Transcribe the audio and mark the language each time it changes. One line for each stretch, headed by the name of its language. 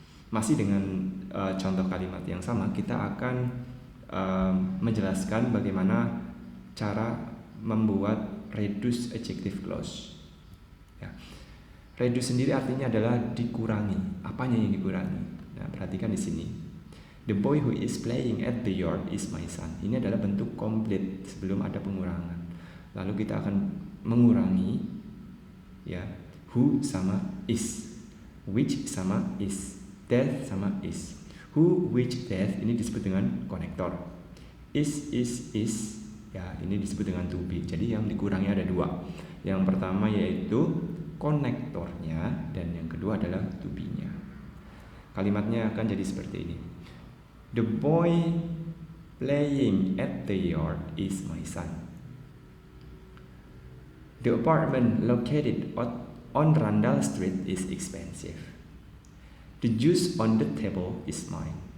Indonesian: Masih dengan contoh kalimat yang sama, kita akan menjelaskan bagaimana cara membuat reduce adjective clause. Ya. Reduce sendiri artinya adalah dikurangi. Apanya yang dikurangi? Nah, perhatikan di sini.
English: The boy who is playing at the yard is my son.
Indonesian: Ini adalah bentuk komplit sebelum ada pengurangan. Lalu kita akan mengurangi, ya, who sama is, which sama is, that sama is. Who, which, that ini disebut dengan konektor. Is, ya ini disebut dengan to be. Jadi yang dikurangi ada dua. Yang pertama yaitu konektornya dan yang kedua adalah to be-nya. Kalimatnya akan jadi seperti ini.
English: The boy playing at the yard is my son. The apartment located on Randall Street is expensive. The juice on the table is mine.